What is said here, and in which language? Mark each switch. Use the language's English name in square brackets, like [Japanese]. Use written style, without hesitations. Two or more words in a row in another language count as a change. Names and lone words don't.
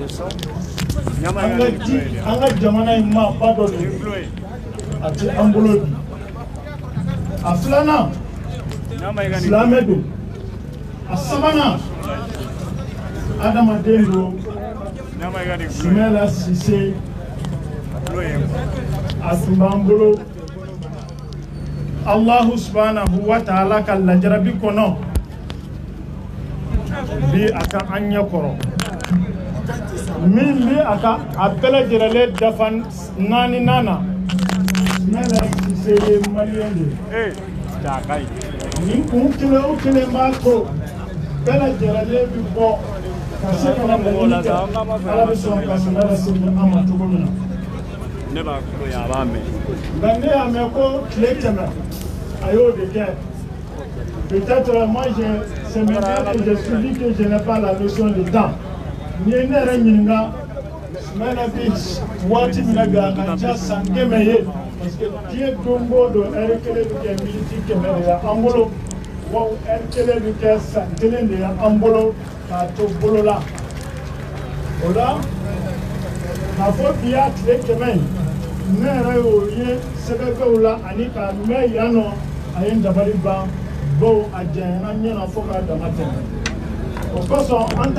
[Bambara] an ka jamana in maaba dɔ de a tɛ an bolo bi a filanan silamɛ don a sabanan adamaden don Soumaïla Cissé a tun b'an bolo [Arabic] الله سبحانه وتعالى [Bambara] ka lajarabi kɔnɔ bi a ka an ɲɛ kɔrɔ min bi a ka a bɛɛ lajɛlen dafa naani na Soumaïla Cissé ye maliyɛn de ni kun kelen o kelen b'a to bɛɛ lajɛlen bi bɔ ka se ka na laɲini kɛ ala bɛ sɔn ka Soumaïla Cissé an ma cogo min na. Mais ne y'a mɛn ko tile tɛmɛ a y'o de kɛ [French] peut-être moi c'est maintenant que je suis dit que je n'ai pas la notion de temps [Bambara] ni ye ne yɛrɛ ɲininka Soumaïla bi waati min na bi a ka ca san 100 ye [French] parce que [Bambara] diɲɛ don o don heure kelen bɛ kɛ miniti 100 de ye an bolo wa heure kelen bɛ kɛ san kelen de ye an bolo k'a to bolo la o la k'a fɔ bi y'a tile 100 ne yɛrɛ y'o ye sɛbɛnfɛnw la ani k'a mɛn yan nɔ a ye n dabali ban bawo a janyana ɲɛna fo k'a dama tɛmɛ o kosɔn an